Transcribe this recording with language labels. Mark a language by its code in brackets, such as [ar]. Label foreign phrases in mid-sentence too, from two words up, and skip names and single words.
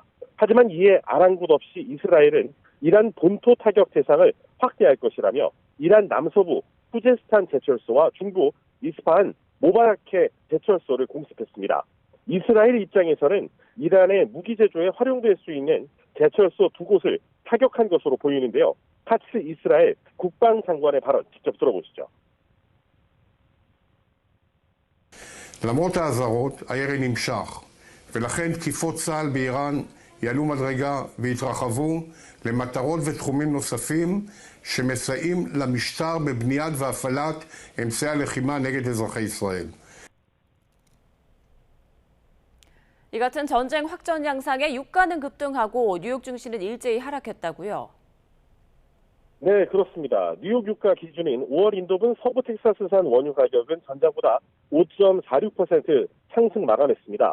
[ko] 하지만 이에 아랑곳 없이 이스라엘은 이란 본토 타격 대상을 확대할 것이라며 이란 남서부 후제스탄 제철소와 중부 이스파한 모바라케 제철소를 공습했습니다. 이스라엘 입장에서는 이란의 무기 제조에 활용될 수 있는 제철소 2곳을 타격한 것으로 보이는데요. 카츠 이스라엘 국방장관의 발언 직접 들어보시죠. [he] למרות האזהרות, הירי נמשך, ולכן תקיפות צה"ל באיראן יעלו מדרגה ויתרחבו למטרות ותחומים נוספים שמסייעים למשטר בבניית והפעלת אמצעי הלחימה נגד אזרחי ישראל. [ko] 이 같은 전쟁 확전 양상에 유가는 급등하고 뉴욕 증시는 일제히 하락했다고요? 네, 그렇습니다. 뉴욕 유가 기준인 5월 인도분 서부 텍사스산 원유 가격은 전장보다 5.46% 상승 마감했습니다.